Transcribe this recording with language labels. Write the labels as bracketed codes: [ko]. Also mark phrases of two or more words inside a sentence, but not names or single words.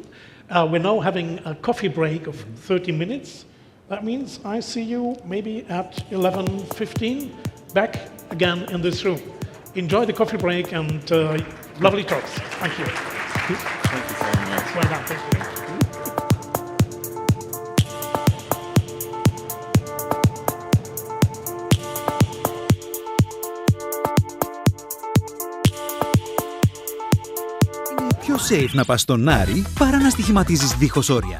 [en] We're now having a coffee break of 30 minutes. That means I see you maybe at 11:15 back again in this room. Enjoy the coffee break and lovely talks. Thank you. Thank you so much. Well done, thank you. [el] Πιο safe να πας στον Άρη παρά να στοιχηματίζεις δίχως όρια.